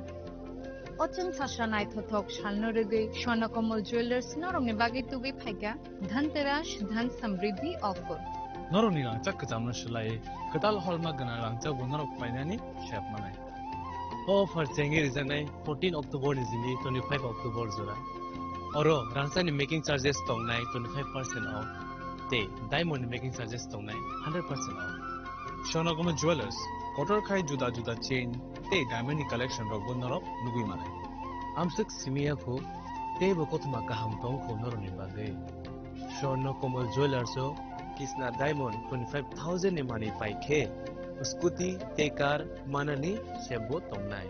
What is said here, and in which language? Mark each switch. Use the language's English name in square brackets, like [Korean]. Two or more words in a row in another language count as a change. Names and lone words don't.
[Kok Borok] Ochon sasha nai thothok shalno rege Swarnakomal Jewelers norongni bagi tugi phaiga Dhanteras Dhan Samriddhi offer. Noroni rangchak kajamna shilai kadal hallmark gana rangchak bunarok painani shap manai. Offer chengi reason 14 October nizini 25 October zora. Oro rangchak ni [English] making charges [Kok Borok] tongnai 25% off. Te [English] diamond making charges [Kok Borok] tongnai 100% off. Swarnakomal Jewelers kotor khai juda juda chain te [English] diamond collection [Kok Borok] rok bunarok nugui manai. Amsuk simia ko te bokotma kaham tong ko noroni bagi. Swarnakomal Jewelers o Kisna Diamond 25,000 ni money pai khe scooty te car manani sebo tongnai